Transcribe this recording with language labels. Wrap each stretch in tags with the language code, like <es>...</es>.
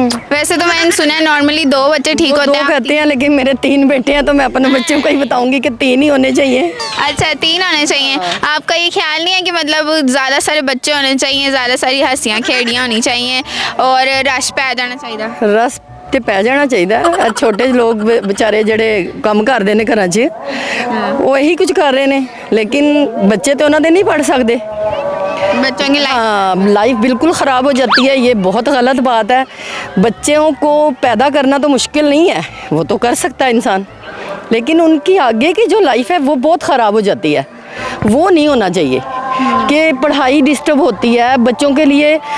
<hi>वैसे तो मैंने सुना है नॉर्मली 2 बच्चे ठीक होते हैं। 2 कहते हैं, लेकिन मेरे 3 बेटे हैं तो मैं अपने बच्चों को ही बताऊंगी कि 3 ही होने चाहिए। अच्छा, 3 होने चाहिए। आपका ये ख्याल नहीं है कि मतलब ज़्यादा सारे बच्चे होने चाहिए, ज़्यादा सारी हंसियाँ खेड़ियाँ होनी चाहिए और रश पे आ जाना चाहिए?</hi> <pa>रस ਤੇ ਪੈ ਜਾਣਾ ਚਾਹੀਦਾ ਹੈ। ਛੋਟੇ ਲੋਕ ਵਿਚਾਰੇ ਜਿਹੜੇ ਕੰਮ ਕਰਦੇ ਨੇ ਘਰਾਂ 'ਚ ਉਹ ਇਹੀ ਕੁਝ ਕਰ ਰਹੇ ਨੇ, ਲੇਕਿन ਬੱਚੇ ਤੇ ਉਹਨਾਂ ਦੇ ਨਹੀਂ ਪੜ ਸਕਦੇ।</pa> <hi>बच्चों की लाइफ हाँ, लाइफ बिल्कुल ख़राब हो जाती है। ये बहुत गलत बात है। बच्चों को पैदा करना तो मुश्किल नहीं है, वो तो कर सकता है इंसान, लेकिन उनकी आगे की जो लाइफ है वो बहुत ख़राब हो जाती है। वो नहीं होना चाहिए कि पढ़ाई डिस्टर्ब होती है बच्चों के लिए।</hi>